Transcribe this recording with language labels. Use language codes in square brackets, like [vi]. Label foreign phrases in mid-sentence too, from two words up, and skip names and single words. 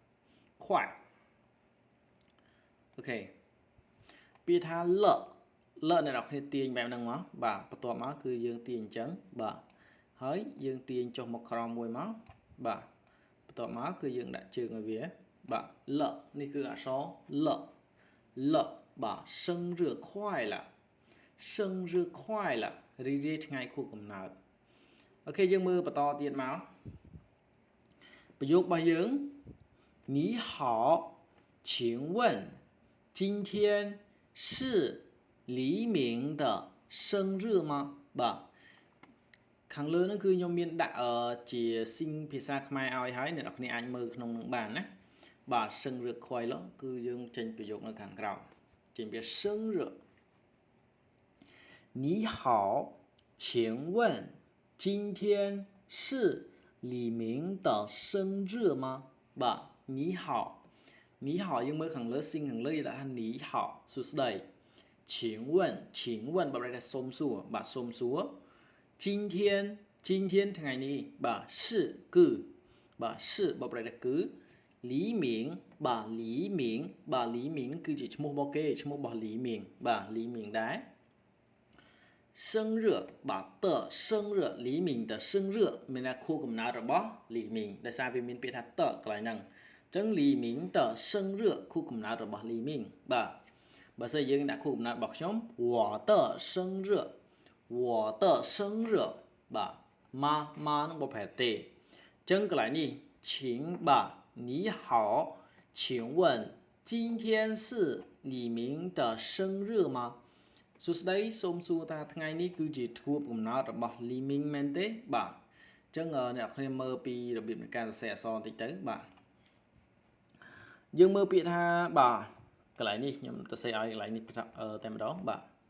[km] អូខេពាក្យថាលអ្នកនរគ្នាទាញបែបហ្នឹងមកបាទបន្ទាប់មកគឺយើងទាញអញ្ចឹងបាទហើយយើងទាញចុះមកក្រោមមួយមកបាទបន្ទាប់មកគឺ យើងដាក់ជើងឲ្យវាបាទលនេះគឺអក្សរលបាទ [zh] 生日快乐生日快乐 [km] រីករាយថ្ងៃ ខួបកំណើតអូខេយើងមើលបន្តទៀតមកប្រយោគរបស់យើង [zh] 你好请问今天是黎明的生日吗 [km] បាទខាងលើហ្នឹងគឺខ្ញុំមានដាក់ជាស៊ីងភាសាខ្មែរឲ្យហើយអ្នកនរគ្នាអាចមើលក្នុងនឹងបានណាបាទ [zh] 生日快乐 [km] គឺយើងចេញប្រយោគនៅខាងក្រោមចេញពី生日 [zh] 你好请问今天是李明的生日吗 [km] បាទ你好យើងមើលខាងលើស៊ីងខាងលើគេដាក់ថា你好សួស្តី请问បើប្រែថាសុំសួរបាទសុំសួរ今天ថ្ងៃនេះបាទ是គឺបាទ是បើប្រែថាគឺ黎明បាទ黎明គឺជាឈ្មោះរបស់គេឈ្មោះរបស់黎明បាទ黎明ដែរ生日បាទ [zh] 的生日黎明的生日 [km] មានថាខួបកំណើតរបស់黎明ដោយសារវាមានពាក្យថាតកន្លែងហ្នឹងអញ្ចឹង [zh] 黎明的生日 [km] ខួបកំណើតរបស់黎明បាទបើសិនយើងដាក់ខួបកំណើតរបស់ខ្ញុំ [zh] 我的生日 [km] បាទម៉ានឹងបកប្រែទេអញ្ចឹងកន្លែងនេះ请បាទ [zh] 你好请问今天是李明的生日吗 [km] សួស្តីសូមសួរថាថ្ងៃនេះគឺជាខួបកំណើតរបស់លីមីងមែនទេបាទអញ្ចឹងអ្នកគ្នាមើលពីរបៀបនៃការសរសេរអក្សរបន្តិចទៅបាទយើងមើលពាក្យថាបាទកន្លែងនេះខ្ញុំសរសេរឲ្យកន្លែងនេះតែម្ដងបាទ